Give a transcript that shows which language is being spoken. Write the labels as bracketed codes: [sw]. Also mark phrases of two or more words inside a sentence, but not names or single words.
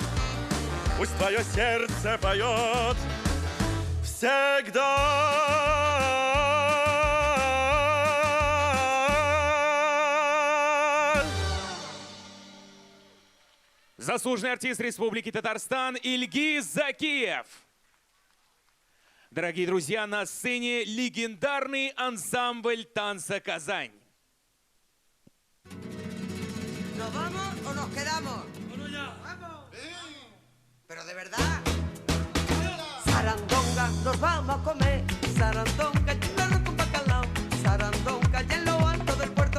[ru] Пусть твое сердце поет всегда. Заслуженный артист Республики Татарстан Ильгиз Закиев. Дорогие друзья, на сцене легендарный ансамбль танца «Казань». [es] ¿Nos vamos o nos quedamos? Bueno, ya. ¡Vamos! Pero de verdad. Sarandonga, nos vamos a comer. Sarandonga, chulano con bacalao. Sarandonga, ya en lo alto del puerto.